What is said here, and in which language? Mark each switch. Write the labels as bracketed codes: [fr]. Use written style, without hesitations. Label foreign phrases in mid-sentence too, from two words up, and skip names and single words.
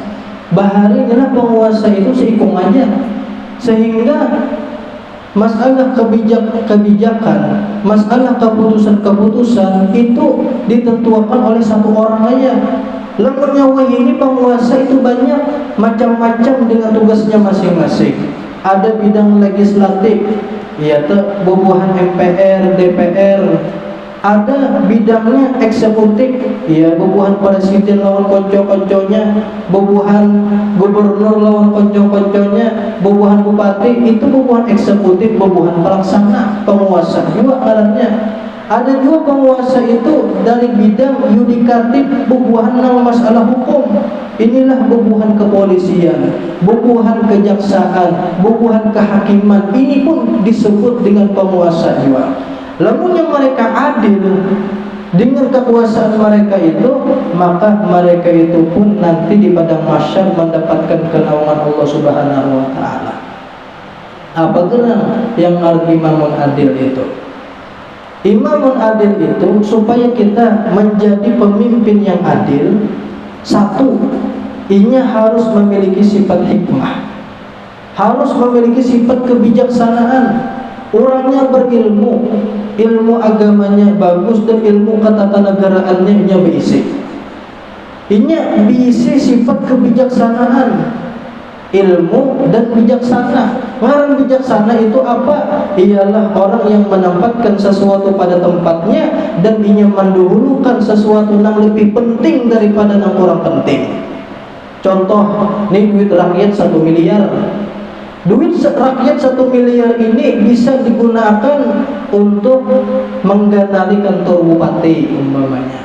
[id] Bahari adalah penguasa itu seikung aja, sehingga masalah kebijakan, masalah keputusan-keputusan itu ditentukan oleh satu orang aja. Lamun nyawa ini penguasa itu banyak macam-macam dengan tugasnya masing-masing. Ada bidang legislatif, yaitu bubuhan MPR, DPR. Ada bidangnya eksekutif, [bjn] ya bubuhan presiden lawan konco-konconya, bubuhan gubernur lawan konco-konconya, bubuhan bupati, itu bubuhan eksekutif, bubuhan pelaksana, penguasa juga ngarannya. [id] Ada juga penguasa itu dari bidang yudikatif, bubuhan nang masalah hukum. Inilah bubuhan kepolisian, bubuhan kejaksaan, bubuhan kehakiman. Ini pun disebut dengan penguasa juga. Lamun yang mereka adil dengan kekuasaan mereka itu, maka mereka itu pun nanti di padang mahsyar mendapatkan kenaungan Allah [ar] Subhanahu wa taala. [id] Apa gerangan yang imamun adil itu? Imamun adil itu supaya kita menjadi pemimpin yang adil, satu, inya harus memiliki sifat hikmah, harus memiliki sifat kebijaksanaan. Orangnya berilmu, ilmu agamanya bagus dan ilmu ketatanegaraannya nya beisi. Inya beisi sifat kebijaksanaan, ilmu dan bijaksana. Orang bijaksana itu apa? Ialah orang yang menempatkan sesuatu pada tempatnya dan inya mendahulukan sesuatu yang lebih penting daripada yang kurang penting. Contoh, nih duit rakyat 1 miliar. Duit rakyat 1 miliar ini bisa digunakan untuk mengganali kantor bupati umpamanya.